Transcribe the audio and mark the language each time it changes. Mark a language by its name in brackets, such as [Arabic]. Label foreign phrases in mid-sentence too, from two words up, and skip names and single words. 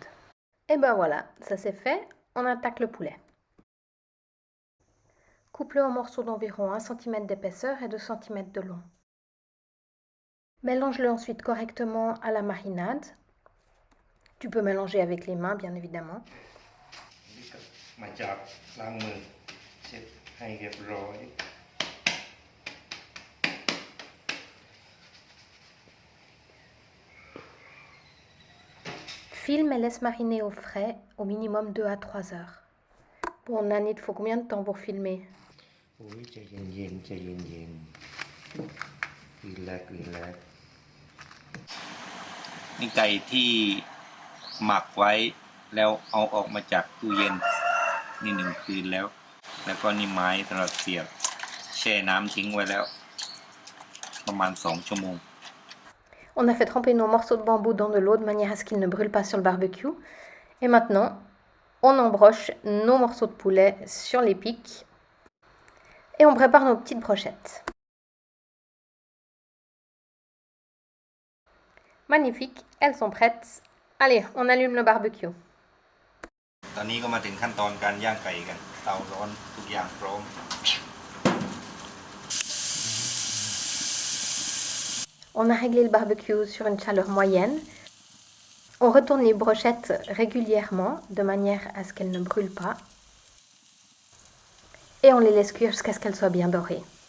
[French] Et ben voilà, ça c'est fait, on attaque le poulet. Coupe-le en morceaux d'environ 1 cm d'épaisseur et 2 cm de long. Mélange-le ensuite correctement à la marinade. Tu peux mélanger avec les mains, bien évidemment. [Thai] มาจากล้างมือเช็ดให้เรียบร้อย [French] Filme et laisse mariner au frais au minimum 2 à 3 heures. Bon, Nan, il te faut combien de temps pour filmer? [Thai] โอ้ยใจเย็นๆใจเย็นๆรีแลกซ์นี่ไก่ที่หมักไว้แล้วเอาออกมาจากตู้เย็นนี่1 คืนแล้วแล้วก็นี่ไม้สำหรับเสียบแช่น้ำทิ้งไว้แล้วประมาณ2 ชั่วโมง [French] On a fait tremper nos morceaux de bambou dans de l'eau de manière à ce qu'ils ne brûlent pas sur le barbecue. Et maintenant, on embroche nos morceaux de poulet sur les pics et on prépare nos petites brochettes. Magnifique, elles sont prêtes. Allez, on allume le barbecue. [Thai] ตอนนี้ก็มาถึงขั้นตอนการย่างไก่กันเตาร้อนทุกอย่างพร้อม [French] On a réglé le barbecue sur une chaleur moyenne. On retourne les brochettes régulièrement de manière à ce qu'elles ne brûlent pas. Et on les laisse cuire jusqu'à ce qu'elles soient bien dorées.